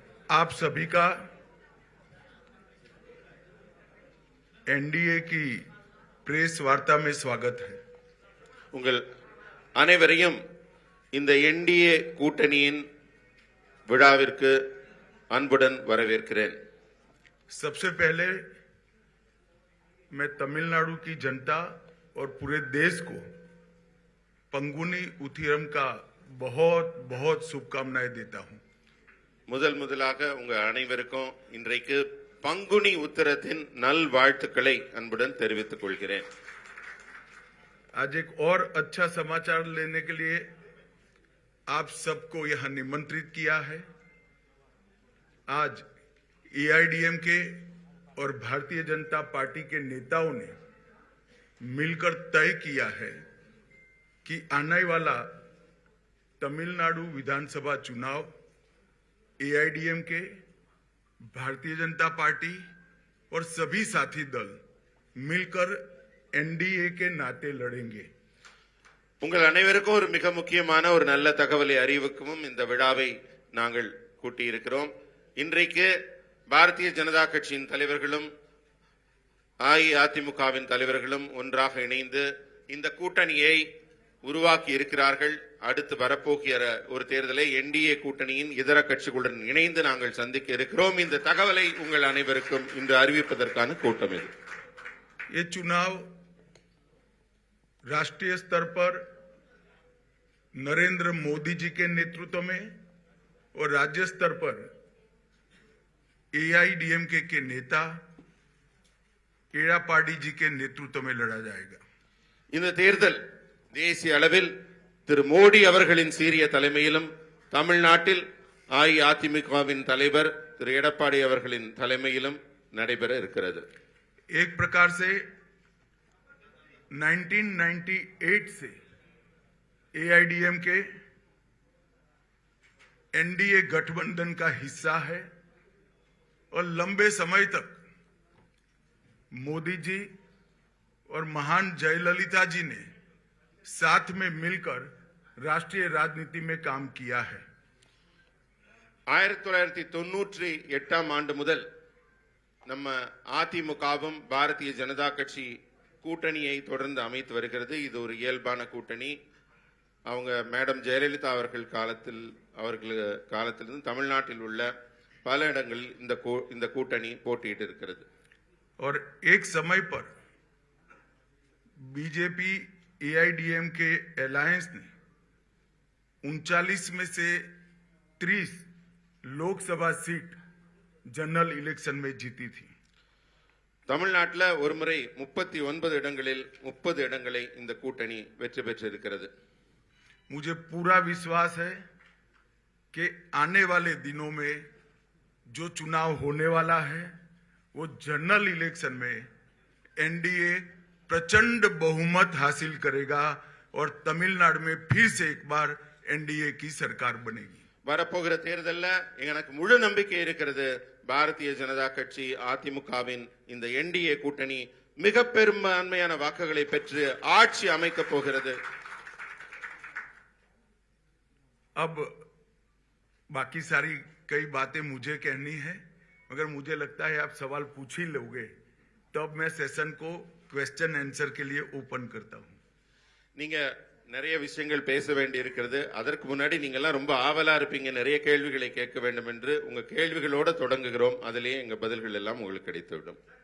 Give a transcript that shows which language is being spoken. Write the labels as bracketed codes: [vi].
[hi] आप सभी का एनडीए की प्रेस वार्ता में स्वागत है। [ta] உங்கள் அனைவரையும் இந்த என்டிஏ கூட்டணியின் விழாவிற்கு அன்புடன் வரவேற்கிறேன். [hi] सबसे पहले मैं तमिलनाडु की जनता और पूरे देश को पंगुनी उथिरम का बहुत बहुत शुभकामनाएं देता हूं। [ta] முதலாக உங்க அனைவருக்கும் இன்றைக்கு பங்குனி உத்திரத்தின் நல்வாழ்த்துக்களை அன்புடன் தெரிவித்துக் கொள்கிறேன். [hi] आज एक और अच्छा समाचार लेने के लिए आप सबको यहां निमंत्रित किया है। आज एआईडीएमके और भारतीय जनता पार्टी के नेताओं ने मिलकर तय किया है कि आने वाला तमिलनाडु विधानसभा चुनाव एआईडीएमके, भारतीय जनता पार्टी और सभी साथी दल मिलकर एनडीए के नाते लड़ेंगे। [ta] உங்கள் அனைவருக்கும் ஒரு மிக முக்கியமான ஒரு நல்ல தகவலை அறிவிக்கவும் இந்த விழாவை நாங்கள் கூட்டியிருக்கிறோம். இன்றைக்கு பாரதிய ஜனதா கட்சியின் தலைவர்களும் அஇஅதிமுகவின் தலைவர்களும் ஒன்றாக இணைந்து இந்த கூட்டணியை உருவாக்கி இருக்கிறார்கள். அடுத்து வரப்போகிற ஒரு தேர்தலை என்டிஏ கூட்டணியின் இதர கட்சிகளுடன் இணைந்து நாங்கள் சந்திக்க இருக்கிறோம். இந்த தகவலை உங்கள் அனைவருக்கும் இன்று அறிவிப்பதற்கான கூட்டம் இது. [hi] ये चुनाव राष्ट्रीय स्तर पर नरेंद्र मोदी जी के नेतृत्व में और राज्य स्तर पर एआईडीएमके के नेता एड़ापाडी जी के नेतृत्व में लड़ा जाएगा. [ta] இந்த தேர்தல் தேசிய அளவில் திரு மோடி அவர்களின் சீரிய தலைமையிலும் தமிழ்நாட்டில் அஇஅதிமுகவின் தலைவர் திரு எடப்பாடி அவர்களின் தலைமையிலும் நடைபெற இருக்கிறது. [hi] एक प्रकार से 1998 से एआईडीएमके एनडीए गठबंधन का हिस्सा है और लंबे समय तक मोदी जी और महान जयललिता जी ने साथ में मिलकर राष्ट्रीय राजनीति में काम किया है. [ta] 1998 ஆண்டு முதல் நம்ம அதிமுகவும் பாரதிய ஜனதா கட்சி கூட்டணியை தொடர்ந்து அமைத்து வருகிறது. இது ஒரு இயல்பான கூட்டணி. அவங்க மேடம் ஜெயலலிதா அவர்கள் காலத்திலிருந்து தமிழ்நாட்டில் உள்ள பல இடங்களில் இந்த கூட்டணி போட்டியிட்டு இருக்கிறது. [hi] और एक समय पर बीजेपी एआईडीएम के अलायंस ने 39 में से 30 लोकसभा सीट जनरल इलेक्शन में जीती थी. [ta] தமிழ்நாட்டில் ஒருமுறை 39 இடங்களில் 30 இடங்களை இந்த கூட்டணி வெற்றி பெற்றிருக்கிறது. [hi] मुझे पूरा विश्वास है कि आने वाले दिनों में जो चुनाव होने वाला है वो जनरल इलेक्शन में एनडीए प्रचंड बहुमत हासिल करेगा और तमिलनाडु में फिर से एक बार एनडीए की सरकार बनेगी. [ta] வரப்போகிற தேர்தலில் எனக்கு முழு நம்பிக்கை இருக்கிறது. பாரதிய ஜனதா கட்சி அதிமுகவின் இந்த என்டிஏ கூட்டணி மிக பெரும்பான்மையான வாக்குகளை பெற்று ஆட்சி அமைக்கப் போகிறது. [hi] अब बाकी सारी कई बातें मुझे कहनी है, मगर मुझे लगता है आप सवाल पूछ ही लोगे, तब मैं सेशन को क्वेश्चन आंसर के लिए ओपन करता हूं. [ta] நீங்க நிறைய விஷயங்கள் பேச வேண்டி இருக்கிறது. அதற்கு முன்னாடி நீங்க எல்லாம் ரொம்ப ஆவலா இருப்பீங்க, நிறைய கேள்விகளை கேட்க வேண்டும் என்று. உங்க கேள்விகளோட தொடங்குகிறோம். அதிலேயே எங்க பதில்கள் எல்லாம் உங்களுக்கு கிடைத்துவிடும்.